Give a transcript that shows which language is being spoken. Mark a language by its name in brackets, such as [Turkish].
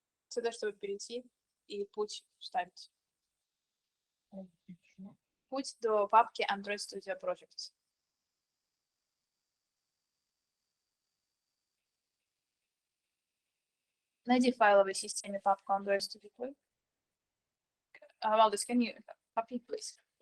[Russian] Сюда, чтобы перейти и путь вставить. Путь до папки Android Studio Projects. Найди в файловой системе папку Android Studio Project. [English] Valdis, can you copy, please?